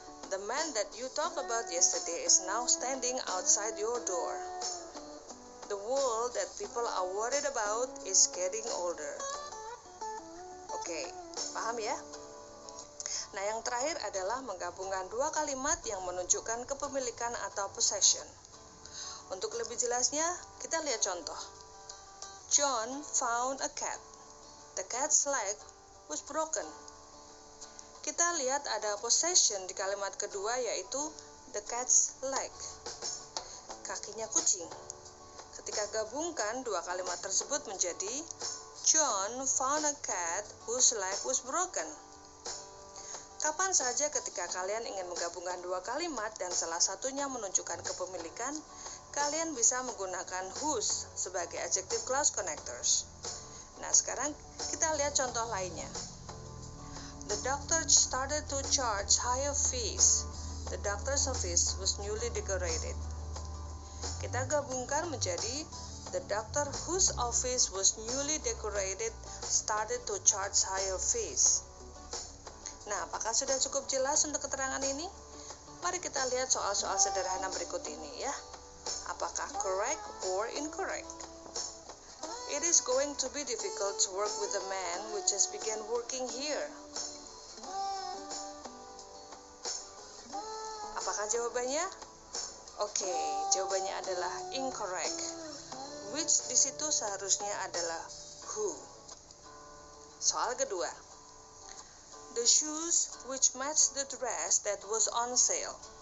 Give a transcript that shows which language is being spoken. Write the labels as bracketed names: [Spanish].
[English] The man that you talked about yesterday is now standing outside your door. The world that people are worried about is getting older. [Indonesian] Oke, paham ya? Nah, yang terakhir adalah menggabungkan dua kalimat yang menunjukkan kepemilikan atau possession. Untuk lebih jelasnya, kita lihat contoh. [English] John found a cat. The cat's leg was broken. [Indonesian] Kita lihat ada possession di kalimat kedua, yaitu the cat's leg, kakinya kucing. Ketika gabungkan dua kalimat tersebut menjadi [English] John found a cat whose leg was broken. [Indonesian] Kapan saja ketika kalian ingin menggabungkan dua kalimat dan salah satunya menunjukkan kepemilikan, kalian bisa menggunakan whose sebagai Adjective Clause Connectors. Nah, sekarang kita lihat contoh lainnya. [English] The doctor started to charge higher fees. The doctor's office was newly decorated. [Indonesian] Kita gabungkan menjadi [English] the doctor whose office was newly decorated started to charge higher fees. [Indonesian] Nah, apakah sudah cukup jelas untuk keterangan ini? Mari kita lihat soal-soal sederhana berikut ini ya. Apakah [English] correct or incorrect? It is going to be difficult to work with a man who just began working here. [Indonesian] Apakah jawabannya? Oke, jawabannya adalah incorrect. Which di situ seharusnya adalah who. Soal kedua. [English] The shoes which match the dress that was on sale.